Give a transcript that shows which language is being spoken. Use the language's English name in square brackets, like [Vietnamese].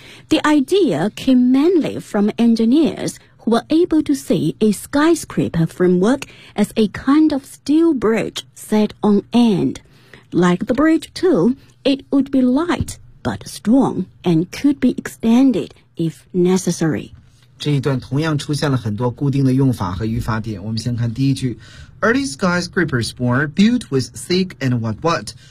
[English] The idea came mainly from engineers who were able to see a skyscraper framework as a kind of steel bridge set on end. Like the bridge too, it would be light but strong and could be extended if necessary. [Chinese] 这一段同样出现了很多固定的用法和语法点。我们先看第一句 [English] Early skyscrapers were built with thick and what what.